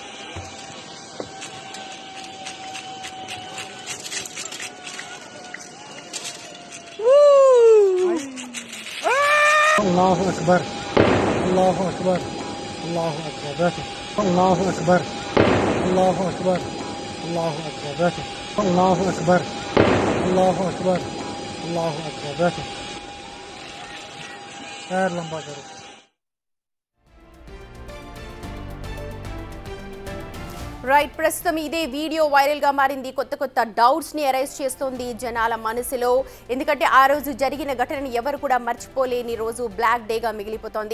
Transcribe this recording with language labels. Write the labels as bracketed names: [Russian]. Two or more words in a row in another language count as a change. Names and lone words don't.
[Arabic] الله أكبر الله أكبر الله أكبر الله أكبر الله أكبر الله أكبر الله أكبر الله أكبر الله أكبر خير [Hindi] लंबा करो. [Telugu] రైట్, ప్రస్తుతం ఇదే వీడియో వైరల్ గా మారింది. కొత్త డౌట్స్ ని అరైజ్ చేస్తోంది జనాల మనసులో. ఎందుకంటే ఆ రోజు జరిగిన ఘటనని ఎవరు కూడా మర్చిపోలేని రోజు, [English] black day [Telugu] గా మిగిలిపోతోంది.